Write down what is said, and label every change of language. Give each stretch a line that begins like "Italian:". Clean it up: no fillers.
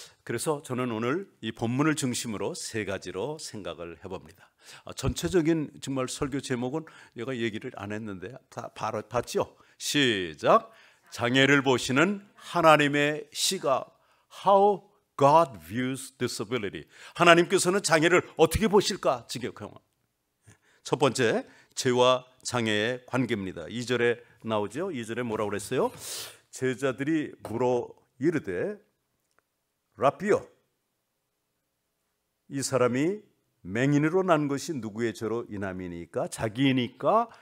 Korean: 그래서 저는 오늘 이 본문을 중심으로 세 가지로 생각을 해봅니다. 전체적인 정말 설교 제목은 내가 얘기를 안 했는데 바로 봤죠? 시작. 장애를 보시는 하나님의 시각.
English: How God views disability.
Korean: 하나님께서는 장애를 어떻게 보실까? 직역형. 첫 번째, 죄와 장애의 관계입니다. 2절에 나오죠. 2절에 뭐라고 그랬어요? 제자들이 물어 이르되 라비요, 이 사람이 맹인으로 난 것이 누구의 죄로 인함이니까? 자기이니까?